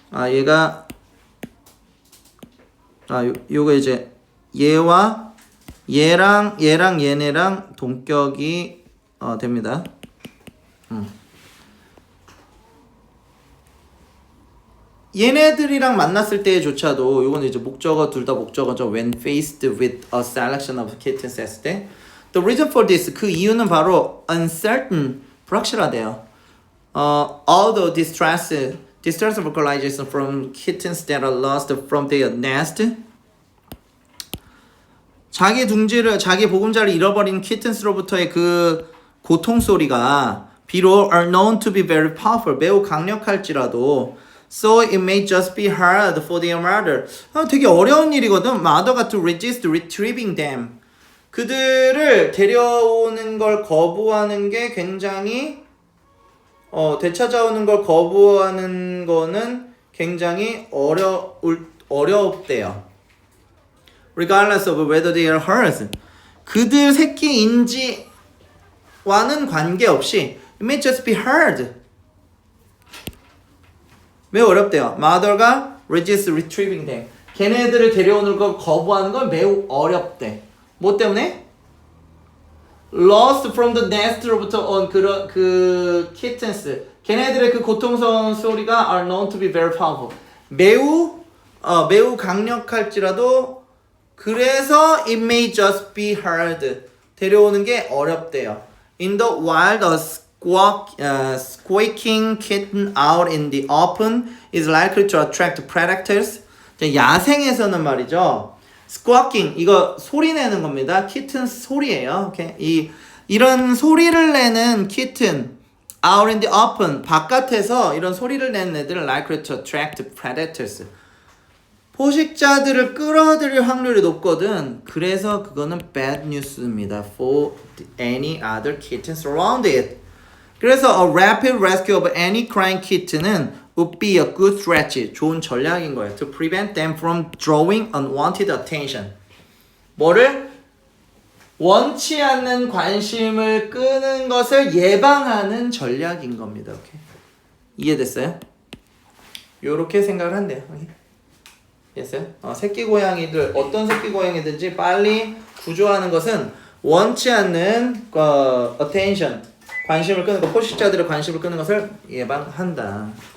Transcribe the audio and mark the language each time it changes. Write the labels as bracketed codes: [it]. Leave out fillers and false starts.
[ko] 얘가 요거 이제 얘와 얘랑 얘네랑 동격이 됩니다. 얘네들이랑 만났을 때조차도 요거는 이제 목적어 둘 다 목적어죠. [en] When faced with a selection of kittens [ko] 했을 때 [en] The reason for this [ko] 그 이유는 바로 [en] uncertain [ko] 불확실하대요. [en] Although distress vocalization from kittens that are lost from their nest [ko] 자기 보금자를 잃어버린 키튼스로부터의 그 고통 소리가 비록 [en] are known to be very powerful [ko] 매우 강력할지라도 [en] so it may just be hard for their mother [ko] 되게 어려운 일이거든. mother가 [en] to resist retrieving them [ko] 그들을 데려오는 걸 거부하는 게 굉장히 되찾아오는 걸 거부하는 거는 굉장히 어렵대요. [en] Regardless of whether they are hers. [ko] 그들 새끼인지와는 관계없이 [en] it may just be hard. [ko] 매우 어렵대요. Mother가 [en] resist retrieving them. [ko] 걔네들을 데려오는 걸 거부하는 건 매우 어렵대. 뭐 때문에? [en] Lost from the nest로부터 온 그 kittens. [ko] 걔네들의 그 고통스러운 소리가 [en] are known to be very powerful. [ko] 매우 강력할지라도 그래서 [en] it may just be hard. [ko] 데려오는 게 어렵대요. [en] In the wild, a squeaking kitten out in the open is likely to attract predators. [ko] 야생에서는 말이죠. squawking 이거 소리 내는 겁니다. kitten 소리예요. 오케이. 이런 소리를 내는 [en] kitten out in the open [ko] 바깥에서 이런 소리를 내는 애들은 [en] likely to attract predators. [ko] 포식자들을 끌어들일 확률이 높거든. 그래서 그거는 [en] bad news [ko] 입니다. [en] For any other kittens around it. [ko] 그래서 [en] a rapid rescue of any crying kitten은 would be a good strategy. [ko] 좋은 전략인 거예요. [en] To prevent them from drawing unwanted attention. [ko] 뭐를? 원치 않는 관심을 끄는 것을 예방하는 전략인 겁니다. 오케이. 이해됐어요? 요렇게 생각을 한대요. 오케이. 됐어요? 새끼 고양이들 어떤 새끼 고양이든지 빨리 구조하는 것은 원치 않는 attention 관심을 끄는 것, 포식자들의 관심을 끄는 것을 예방한다.